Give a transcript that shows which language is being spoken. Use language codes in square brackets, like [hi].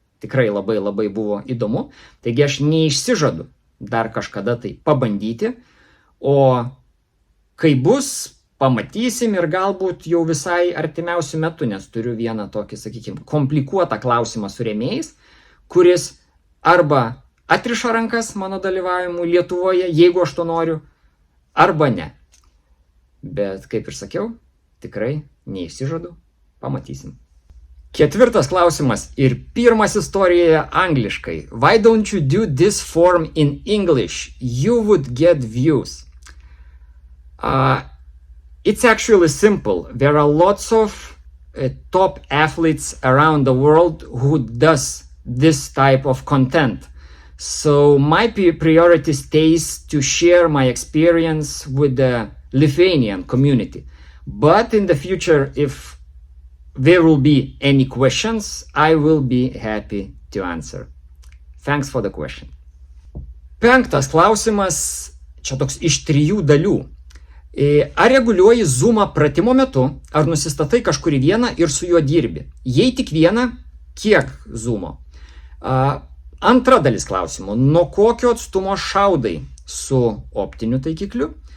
[lt] Tikrai labai labai buvo įdomu. Taigi aš neišsižadu dar kažkada tai pabandyti, o kai bus, pamatysim ir galbūt jau visai artimiausių metų, nes turiu vieną tokį, sakykime, komplikuotą klausimą su rėmėjais, kuris arba atriša rankas mano dalyvavimu Lietuvoje, jeigu aš to noriu, arba ne. Bet, kaip ir sakiau, tikrai neišsižadu, pamatysim. Ketvirtas klausimas ir pirmas istorijoje angliškai. [en] Why don't you do this form in English? You would get views. It's actually simple. There are lots of top athletes around the world who does this type of content. So my priority stays to share my experience with the Lithuanian community. But in the future, if there will be any questions, I will be happy to answer. Thanks for the question. [lt] 5. klausimas, čia toks iš 3 dalių. Ar reguliuoji zoomą pratimo metu, ar nusistatai kažkurį vieną ir su juo dirbi? Jei tik vieną, kiek zoomo? Antra dalis klausimo, nuo kokio atstumo šaudai su optiniu taikikliu?